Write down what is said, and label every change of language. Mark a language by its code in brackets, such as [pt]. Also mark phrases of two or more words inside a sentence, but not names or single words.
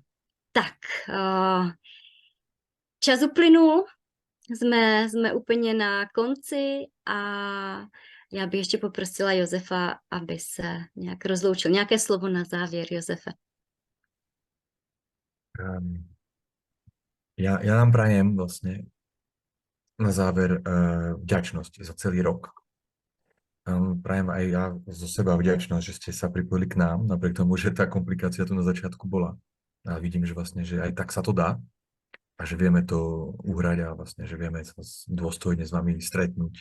[cs] Tak, čas uplynul, jsme úplně na konci a já bych ještě poprosila Josefa, aby se nějak rozloučil. Nějaké slovo na závěr, Josefe. [sk] Ja nám prajem vlastne na záver vďačnosť za celý rok. Prajem aj ja zo seba vďačnosť, že ste sa pripojili k nám, napriek tomu, že tá komplikácia tu na začiatku bola. A vidím, že vlastne, že aj tak sa to dá a že vieme to uhrať a vlastne, že vieme sa dôstojne s vami stretnúť.